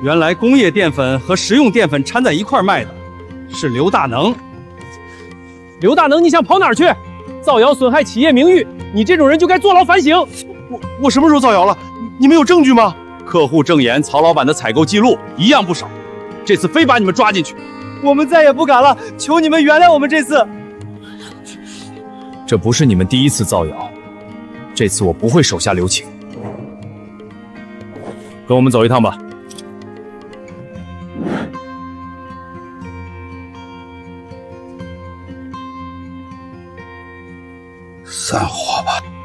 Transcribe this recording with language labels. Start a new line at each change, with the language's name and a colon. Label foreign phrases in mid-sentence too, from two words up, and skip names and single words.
Chinese: 原來工業澱粉和食用澱粉摻在一塊賣的，是劉大能。劉大能，你想跑哪兒去？造謠損害企業名譽，你這種人就該坐牢反省。我什麼時候造謠了？你們有證據嗎？客戶證言，曹老板的採購記錄一樣不少，這次非把你們抓進去。我們再也不敢了，求你們原諒我們這次。這不是你們第一次造謠，這次我不會手下留情。跟我們走一趟吧。散伙吧！